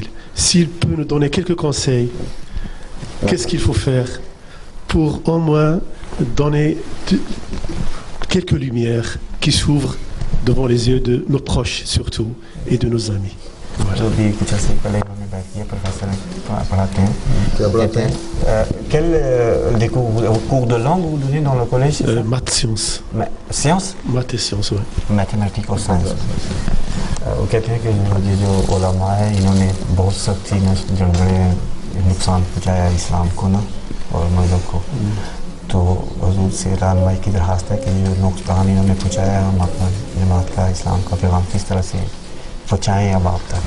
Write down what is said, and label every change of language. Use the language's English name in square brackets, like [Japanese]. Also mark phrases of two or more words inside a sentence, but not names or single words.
[French] S'il peut nous donner quelques conseils, qu'est-ce qu'il faut faire pour au moins donner quelques lumières qui s'ouvrent devant les yeux de nos proches surtout et de nos amis. Voilà. Quel cours de langue vous donnez dans le collège? Maths, sciences. Sciences? Maths et sciences, oui. Mathématiques और sciences. [Urdu] وہ کہتے ہیں کہ یہ جو علما ہے انہوں نے بہت سختی جنگلے نقصان پہنچایا اسلام کو نا اور مذہب کو، تو حضور سے رہنمائی کی درخواست ہے کہ جو نقصان انہوں نے پہنچایا ہم اپنا جماعت کا اسلام کا پیغام کس طرح سے پہنچائیں اب آپ تک.